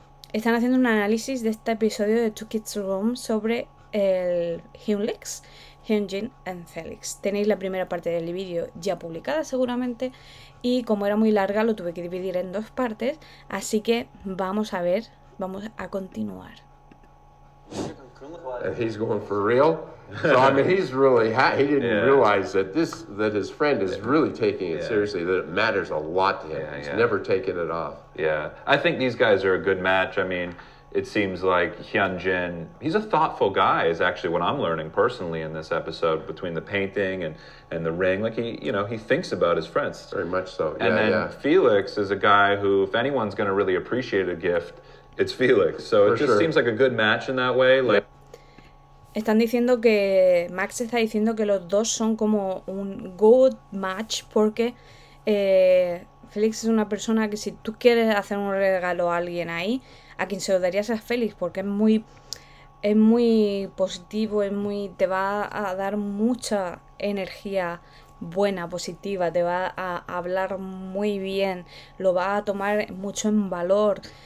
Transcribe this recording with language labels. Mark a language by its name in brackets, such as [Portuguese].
[Spanish] Están haciendo un análisis de este episodio de Two Kids Room sobre el HYUNLIX, Hyunjin and Felix. Tenéis la primera parte del vídeo ya publicada seguramente, y como era muy larga lo tuve que dividir en dos partes, así que vamos a ver, vamos a continuar. [English] And he's going for real. So I mean, he's really he didn't realize that his friend is really taking it seriously. That it matters a lot to him. He's never taken it off. Yeah, I think these guys are a good match. I mean, it seems like Hyunjin, he's a thoughtful guy. Is actually what I'm learning personally in this episode, between the painting and the ring. Like he thinks about his friends. Very much so. And then Felix is a guy who, if anyone's going to really appreciate a gift, it's Felix. So it just seems like a good match in that way. Like. [Spanish] Están diciendo que Max está diciendo que los dos son como un [English] good match [Spanish] porque Félix es una persona que si tú quieres hacer un regalo a alguien ahí, a quien se lo darías a Félix, porque es muy positivo, te va a dar mucha energía buena, positiva, te va a hablar muy bien, lo va a tomar mucho en valor.